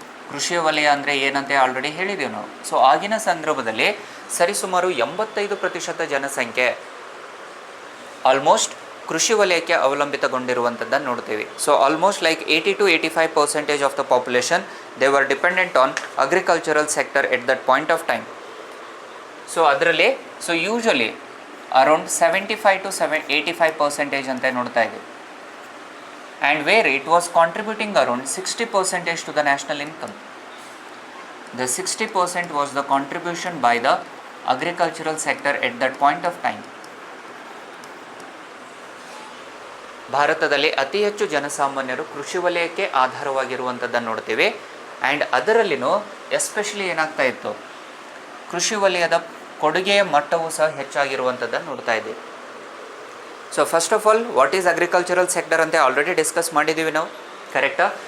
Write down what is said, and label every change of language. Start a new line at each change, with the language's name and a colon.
Kannada: ಕೃಷಿ ವಲಯ ಅಂದರೆ ಏನಂತ ಆಲ್ರೆಡಿ ಹೇಳಿದ್ದೀವಿ ನಾವು. ಸೊ ಆಗಿನ ಸಂದರ್ಭದಲ್ಲಿ ಸರಿಸುಮಾರು 85% ಜನಸಂಖ್ಯೆ ಆಲ್ಮೋಸ್ಟ್ ಕೃಷಿ ವಲಯಕ್ಕೆ ಅವಲಂಬಿತಗೊಂಡಿರುವಂಥದ್ದನ್ನು ನೋಡ್ತೀವಿ.
English: So almost like 80 to 85% of the population they were dependent on agricultural sector at that point of time. So ಅದರಲ್ಲಿ usually
Kannada: ಅರೌಂಡ್ 75 to 85% ಅಂತ ನೋಡ್ತಾ ಇದ್ದೀವಿ.
English: And where it was contributing around 60% to the national income. The 60% was the contribution by the agricultural sector at that point of time.
Kannada: ಭಾರತದಲ್ಲಿ ಅತಿ ಹೆಚ್ಚು ಜನಸಾಮಾನ್ಯರು ಕೃಷಿ ವಲಯಕ್ಕೆ ಆಧಾರವಾಗಿರುವಂಥದ್ದನ್ನು ನೋಡ್ತೀವಿ. ಆ್ಯಂಡ್ ಅದರಲ್ಲಿನೂ ಎಸ್ಪೆಷಲಿ ಏನಾಗ್ತಾ ಇತ್ತು, ಕೃಷಿ ವಲಯದ ಕೊಡುಗೆಯ ಮಟ್ಟವೂ ಸಹ ಹೆಚ್ಚಾಗಿರುವಂಥದ್ದನ್ನು ನೋಡ್ತಾ ಇದ್ದೀವಿ.
English: so first of all what is agricultural sector ಅಂತ already discuss
Kannada: ಮಾಡಿದ್ದೀವಿ ನಾವು, ಕರೆಕ್ಟಾ?